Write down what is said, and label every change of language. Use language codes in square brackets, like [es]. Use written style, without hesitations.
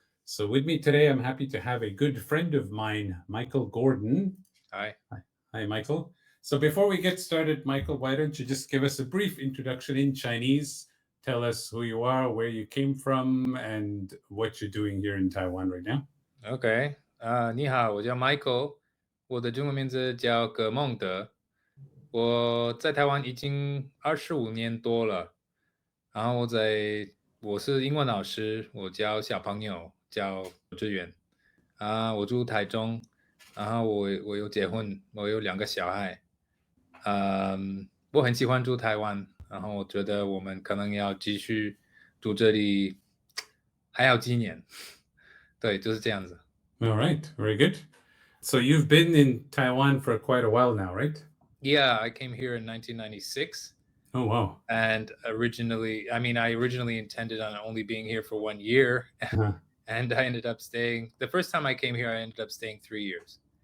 [en] So with me today, I'm happy to have a good friend of mine, Michael Gordon. Hi. Hi, Michael. So before we get started, Michael, why don't you just give us a brief introduction in Chinese? Tell us who you are, where you came from, and what you're doing here in Taiwan right now. [zh] OK，你好，我叫 Michael，我的中文名字叫葛孟德，我在台湾已经25年多了，然后我是英文老师，我教小朋友，教幼稚园，我住台中，然后我有结婚，我有2个小孩，我很喜欢住台湾，然后我觉得我们可能要继续住这里，还要几年，对，就是这样子。 [en] All right, very good. So you've been in Taiwan for quite a while now, right? Yeah, I came here in 1996. Oh, wow. And I originally intended on only being here for 1 year. Uh-huh. And I ended up staying. The first time I came here, I ended up staying 3 years.